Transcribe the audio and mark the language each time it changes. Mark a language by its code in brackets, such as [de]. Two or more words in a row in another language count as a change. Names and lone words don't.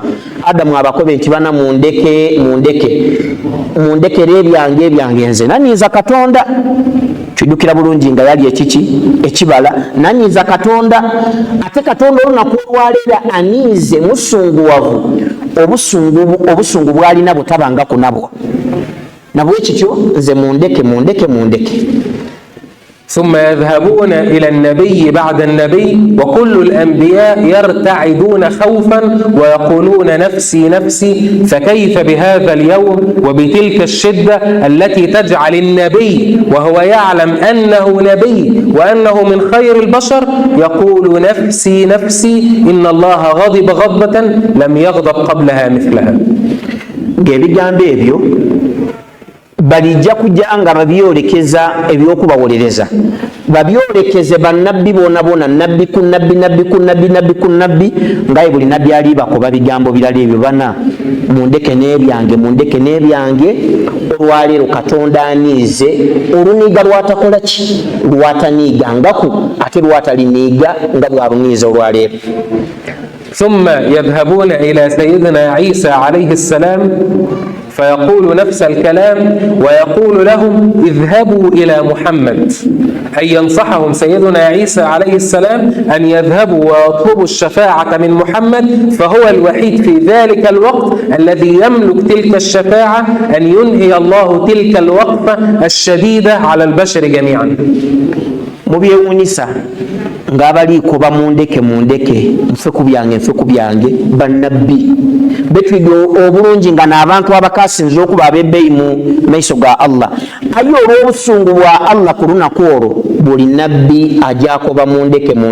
[lg] Adamu abakobe nti bana mundekere ebyange nze nanyiza Katonda kijukira bulungi nga yali ekiki ekibala nanyiza Katonda ate Katonda olunaku olwaleera aniize musunguwavu obusungu bwalina butabangako nabwo ekityo nze mundeke. [ar] ثم يذهبون إلى النبي بعد النبي وكل الأنبياء يرتعدون خوفا ويقولون نفسي نفسي فكيف بهذا اليوم وبتلك الشدة التي تجعل النبي وهو يعلم أنه نبي وأنه من خير البشر يقول نفسي نفسي إن الله غضب غضبة لم يغضب قبلها مثلها. [lg] balijja kujja nga babyolekeza ebyokubawolereza babyolekeze bannabbi boona nabbi ku nabbi ngaye buli nabbi ali bakoba bigambo birala ebyo bana mundeke n'ebyange olwaleero Katonda aniize oluniiga lwatakola ki lwataniiga ngaku ate lwataliniiga nga bwaluniiza olwaleero. [ar] ثم يذهبون إلى سيدنا عيسى عليه السلام فيقول نفس الكلام ويقول لهم اذهبوا إلى محمد أي ينصحهم سيدنا عيسى عليه السلام أن يذهبوا ويطلبوا الشفاعة من محمد فهو الوحيد في ذلك الوقت الذي يملك تلك الشفاعة أن ينهي الله تلك الوقفة الشديدة على البشر جميعا. [lg] mubyewuunyisa ng'abaliiko bamundeke nfe ku byange bannabbi betwiga obulungi nga n'abantu abakasinze okuba ab'ebbeeyi mu maiso ga Allah aye olw'obusungu bwa Allah ku lunaku olwo buli nabbi ajakoba mundeke